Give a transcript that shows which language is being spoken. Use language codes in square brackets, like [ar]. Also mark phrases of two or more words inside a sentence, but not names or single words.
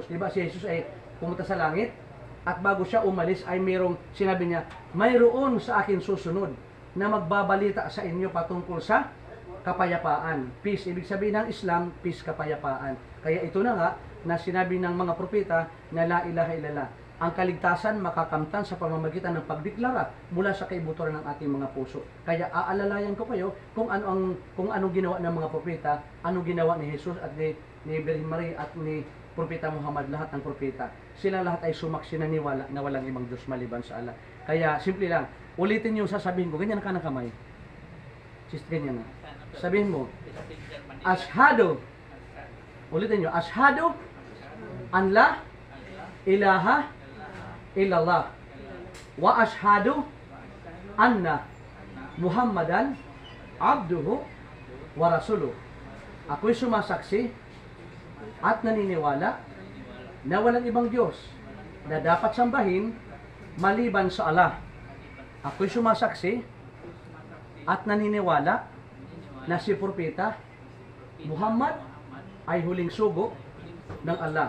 [tl] Diba si Jesus ay pumunta sa langit at bago siya umalis ay mayroong, sinabi niya, mayroon sa akin susunod na magbabalita sa inyo patungkol sa kapayapaan. Peace, ibig sabihin ng Islam, peace, kapayapaan. Kaya ito na nga na sinabi ng mga propeta na [ar] لا إله إلا الله. [tl] Ang kaligtasan makakamtan sa pamamagitan ng pagdeklara mula sa kaibuturan ng ating mga puso. Kaya aalalayan ko kayo kung anong ginawa ng mga propeta, anong ginawa ni Jesus at ni Virgin Maria at ni Propeta Muhammad, lahat ng propeta. Sila lahat ay sumaksi na niwala na walang ibang Diyos maliban sa Allah. Kaya simple lang, ulitin yung sasabihin ko, ganyan ka ng kamay. Ganyan na. Sabihin mo, Ashhadu, ulitin nyo, [ar] أشهد أن لا إله إلا الله وأشهد أن محمدا عبده ورسوله. [tl] Ako'y sumasaksi at naniniwala na walang ibang Diyos na dapat sambahin maliban sa Allah. Ako'y sumasaksi at naniniwala na si Propeta Muhammad ay huling sugo ng Allah.